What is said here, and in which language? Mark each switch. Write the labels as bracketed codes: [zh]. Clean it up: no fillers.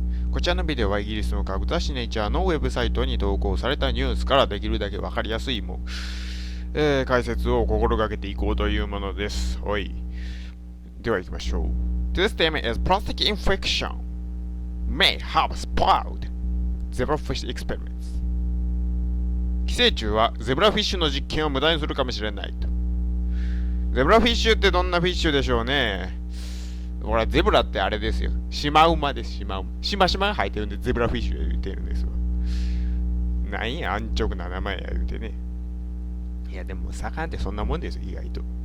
[ja] こちらのビデオはイギリスの科学雑誌ネイチャーのウェブサイトに投稿されたニュースからできるだけわかりやすい解説を心がけていこうというものです。はい。では行きましょう。 [en] This theme is plastic infection may have spoiled zebrafish experiments. [ja] 寄生虫はゼブラフィッシュの実験を無駄にするかもしれないと。ゼブラフィッシュってどんなフィッシュでしょうね。ほら、ゼブラってあれですよ。シマウマです、シマウマ。シマシマが生えてるんでゼブラフィッシュで言ってるんですわ。なんや、安直な名前や言うてね。いや、でも魚ってそんなもんですよ、意外と。